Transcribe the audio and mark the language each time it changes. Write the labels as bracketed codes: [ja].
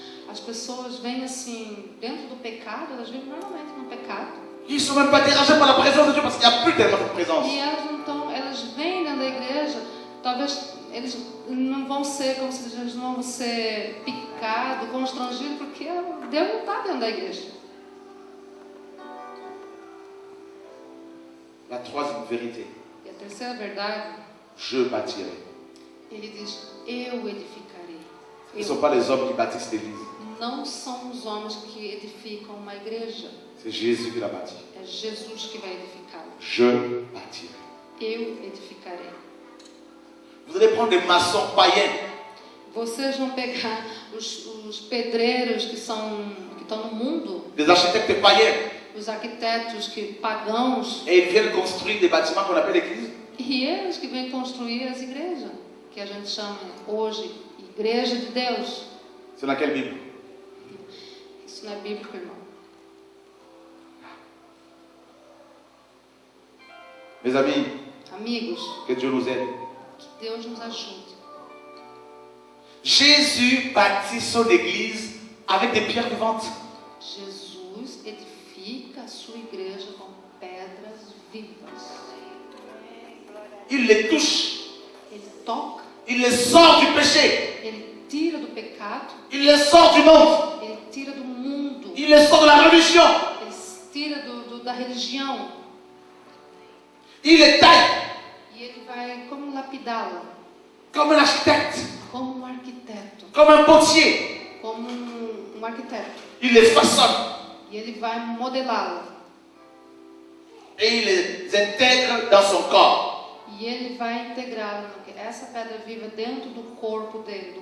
[pt] As pessoas vêm assim, dentro do pecado, elas vêm normalmente no pecado. [fr] Ils ne sont même pas dérangés par la présence de Dieu parce qu'il n'y a plus tellement de présence. [pt] E elas não estão, elas vêm dentro da igreja, talvez eles não vão ser, como se eles não vão ser picados, constrangidos, porque Deus não está dentro da igreja. [fr] La troisième vérité, [pt] E a terceira verdade, [fr] je bâtirai. [pt] ele diz, eu edificarei. [fr] Ce ne sont pas les hommes qui bâtissent l'église, [pt] Não são os homens que edificam uma igreja, [fr] c'est Jésus qui l'a bâti. [pt] é Jesus que vai edificá-la. [fr] Je bâtirai. [pt] Eu edificarei. [fr] Vous allez prendre des maçons païens, [pt] Vocês vão pegar os pedreiros que estão no mundo, [fr] des architectes païens, [pt] os arquitetos que pagãos, [fr] et ils viennent construire des bâtiments qu'on appelle l'église. [pt] e eles que vêm construir as igrejas, que a gente chama hoje Igreja de Deus. [fr] C'est dans quelle Bible? [pt] Isso não é bíblico, irmão. [fr] Mes amis, [pt] Amigos, [fr] que Dieu nous aide. [pt] que Deus nos ajude. [fr] Jésus bâtit son église avec des pierres vivantes. [pt] Jesus edifica a sua igreja com pedras vivas. [fr] Il les touche, [pt] Ele toca, [fr] il les sort du péché, [pt] ele tira do pecado, [fr] il les sort du monde, [pt] ele tira do mundo, [fr] il les sort de la religion, [pt] ele tira da religião. [fr] il les taille [pt] E ele vai como lapidá-la, [fr] comme un architecte, [pt] como um arquiteto, [fr] comme un potier. [pt] como um arquiteto. [fr] Il les façonne [pt] E ele vai modelá-la. [fr] et il les intègre dans son corps [pt] E ele vai integrá-la, essa pedra viva, dentro do corpo dele,